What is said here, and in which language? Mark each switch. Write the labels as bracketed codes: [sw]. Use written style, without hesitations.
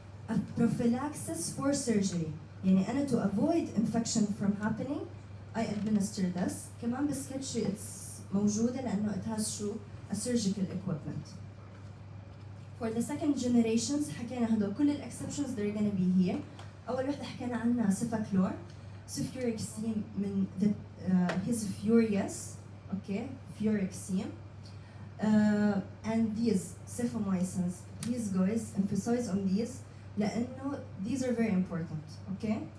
[en] A prophylaxis for surgery. [ar] يعني أنا [en] to avoid infection from happening I administer this. [ar] كمان بالsketch it's موجودة لأنه [en] it has [ar] شو? [en] A surgical equipment. For the second generations [ar] حكينا هدول كل ال [en] exceptions they're gonna be here. [ar] أول وحدة حكينا عنها cefaclor. [en] Cefurexime من the his furious. Okay, furexime. And these cephamycins, these guys emphasize on these لأنه these are very important. Okay.